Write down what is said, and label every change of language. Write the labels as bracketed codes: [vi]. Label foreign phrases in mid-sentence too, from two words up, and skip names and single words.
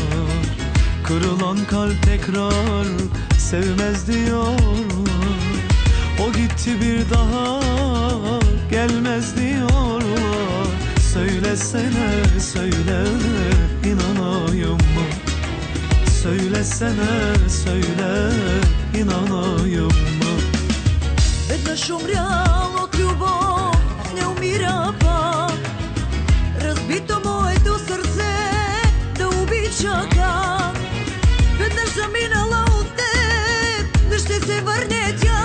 [tr] Kırılan kalp tekrar sevmez diyorlar. O gitti bir daha gelmez diyorlar. Söylesene söyle, inanayım mı? Söylesene söyle, inanayım mı? [bg] Веднъж умрял от любов, не умира пак. Разбито моето сърце да обича как. Веднъж заминала от теб, не ще се върне тя.